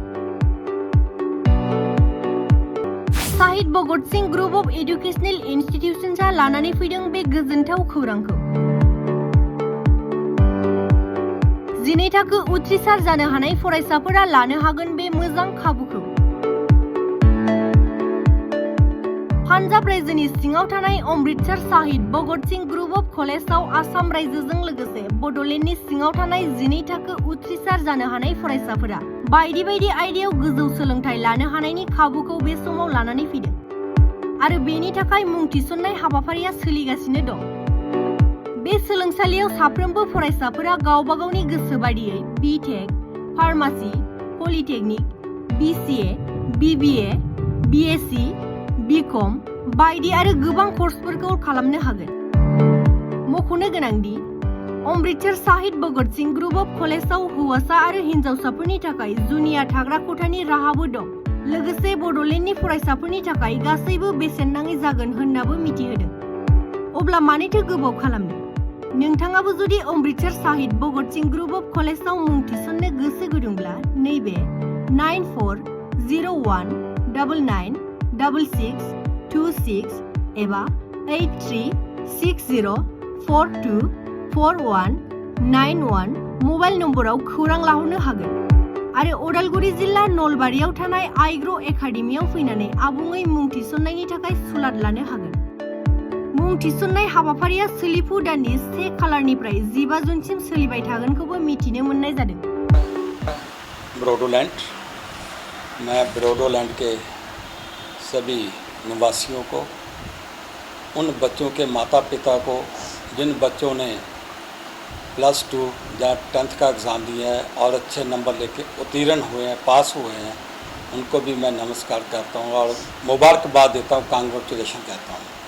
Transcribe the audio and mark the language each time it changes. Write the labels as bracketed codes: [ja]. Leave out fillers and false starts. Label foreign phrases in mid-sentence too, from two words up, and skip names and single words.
[brx] शहीद भगत सिंह ग्रुप अफ एजुकेशनल इन्स्टिट्यूशन्सआ लानानै फैदों बे गोजोनथाव खौरांखौ। 12 थाखो उथ्रिसार जानो हानाय फरायसाफोरा लानो हागोन बे मोजां खाबुखौ। पान्जाब रायजोनि सिङाव थानाय अमृतसर शहीद भगत सिंह ग्रुप अफ कलेजआव आसाम रायजोजों लोगोसे बड'लेण्डनि सिङाव थानाय 12 थाखो उथ्रिसार जानो हानाय फरायसाफोरा बायदि बायदि आयदायाव गोजौ सोलोंथाइ लानो हानायनि खाबुखौ बे समाव लानानै फैदों आरो बेनि थाखाय मुं थिसननाय हाबाफारिया सोलिगासिनो दं। बे सोलोंसालियाव साफ्रोमबो फरायसाफोरा गावबा गावनि गोसो बायदियै बिटेक, फार्मासि, पलिटेक्निक, बिसिए, बिबिए, बिएससि, बिकम बायदि आरो गोबां कर्सफोरखौ खालामनो हागोन। मख'नो गोनांदि अमृतसर शहीद भगत सिंह ग्रुप अफ कलेजआव हौवासा आरो हिनजावसाफोरनि थाखाय जुनिया थाग्रा खथानि राहाबो दं। लोगोसे बड'लेण्डनि फरायसाफोरनि थाखाय गासैबो बेसेन नाङै जागोन होननाबो मिथिहोदों। अब्ला मानोथो गोबाव खालामनो? नोंथाङाबो जुदि अमृतसर शहीद भगत सिंह ग्रुप अफ कलेजआव मुं थिसननो गोसो गुदुंब्ला नैबे 9401996626 एबा 8360424191 [en] mobile number [brx] खौरां लाहरनो हागोन आरो अदालगुरि जिल्ला नलबारियाव थानाय आइग्र' एकाडेमियाव फैनानै आबुङै मुं थिसननायनि थाखाय सुलाद लानो हागोन। मुं थिसननाय हाबाफारिया सोलिफु दाननि 1 खालारनिफ्राय 15 जुनसिम सोलिबाय थागोनखौबो मिथिनो मोननाय जादों। [hi] बडोलैंड, मैं बडोलैंड के सभी निवासियों को, उन बच्चों के माता पिता को जिन बच्चों ने +2 या 10th का एग्ज़ाम दिया है और अच्छे नंबर लेके उत्तीर्ण हुए हैं, पास हुए हैं, उनको भी मैं नमस्कार करता हूँ और मुबारकबाद देता हूँ, कांग्रेचुलेशन कहता हूँ।